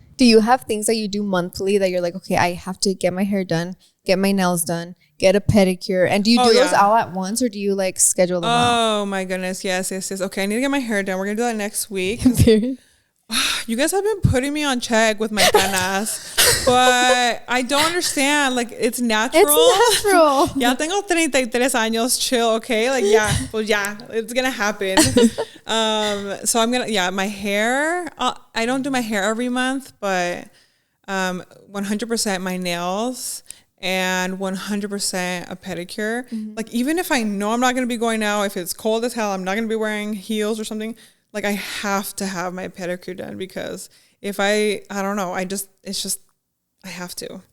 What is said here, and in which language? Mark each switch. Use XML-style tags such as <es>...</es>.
<en>Do you have things that you do monthly that you're like, okay, I have to get my hair done, get my nails done, get a pedicure? And do you do those all at once, or do you like schedule them out? Oh my goodness, yes. Okay, I need to get my hair done. We're gonna do that next week. You guys have been putting me on check with my canas, but I don't understand. Like, it's natural. It's natural.</en> <es>Ya tengo 33 años,</es> <en>chill, okay? Like, it's gonna happen. So I'm gonna, my hair, I don't do my hair every month, but 100% my nails and 100% a pedicure. Mm-hmm. Like, even if I know I'm not gonna be going out, if it's cold as hell, I'm not gonna be wearing heels or something, like I have to have my pedicure done, because if I don't know, I have to.</en>